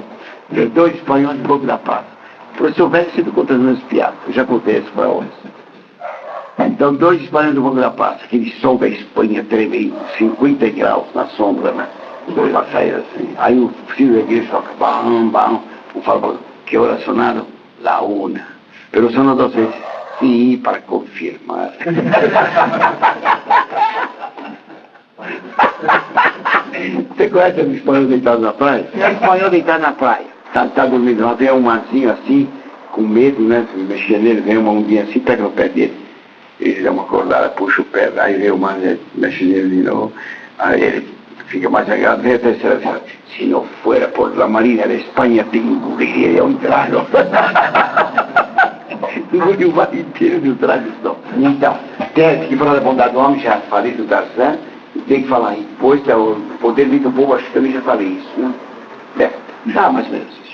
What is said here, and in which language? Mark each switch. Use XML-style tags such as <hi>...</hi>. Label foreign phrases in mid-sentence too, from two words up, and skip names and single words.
<pt>Dois espanhóis de boca da paz. O professor Velho sempre conta as minhas piadas. Eu já contei isso para hoje. Então, dois espanhóis do Banco da Paz, aquele sol da Espanha tremendo, 50 graus na sombra, né? Dois lá saíram assim. Aí o filho da igreja toca, bam, bam. O fala, que hora sonaram?</pt> <es>La una. Pero sonó dos veces.</es> <pt>Sim, para confirmar. Você conhece o espanhol deitado na praia? É o espanhol deitado na praia. Tá dormindo lá, tem um marzinho assim, com medo, né? Se mexer nele, vem uma ondinha assim, pega no pé dele. Ele dá uma acordada, puxa o pé, aí vem o mar, mexe nele de novo. Aí ele fica mais agarrado, vem a terceira vez. Se não</pt> <es>fuera por la Marina de Espanha,</es> <pt>te engoliria um trago. Engoliu o mar inteiro de um trago só. Então, tem que falar da bondade do homem, já falei do Tarzan, tem que falar aí. Depois, o poder do povo, acho que também já falei isso, né? Dá mais ou menos isso.</pt>